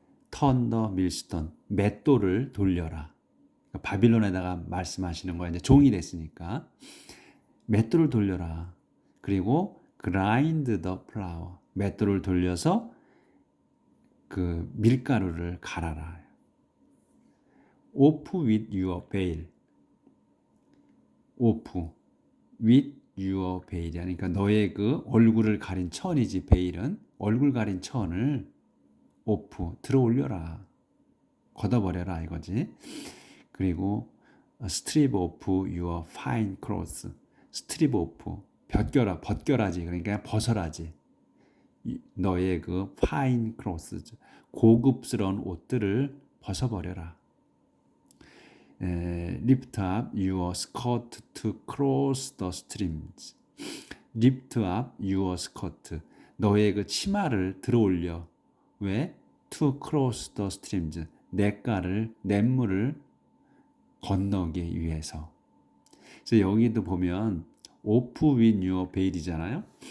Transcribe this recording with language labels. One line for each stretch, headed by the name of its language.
English: Turn the millstone,
Korean: 맷돌을 돌려라. 그러니까 바빌론에다가 말씀하시는 거예요. 이제 종이 됐으니까 맷돌을 돌려라. 그리고
English: grind the flour,
Korean: 맷돌을 돌려서 그 밀가루를 갈아라.
English: Off with your veil. Off with your veil.
Korean: 그러니까 너의 그 얼굴을 가린 천이지. 베일은 얼굴 가린 천을 오프 들어 올려라. 걷어버려라 이거지. 그리고
English: strip off your fine clothes. strip off
Korean: 벗겨라지. 그러니까 벗어라지. 너의 그
English: fine clothes,
Korean: 고급스러운 옷들을 벗어버려라.
English: Lift up your skirt to cross the streams. Lift up your skirt.
Korean: 너의 그 치마를 들어올려. 왜?
English: To cross the streams.
Korean: 냇물을 건너기 위해서. 그래서 여기도 보면
English: off with your veil
Korean: 이잖아요.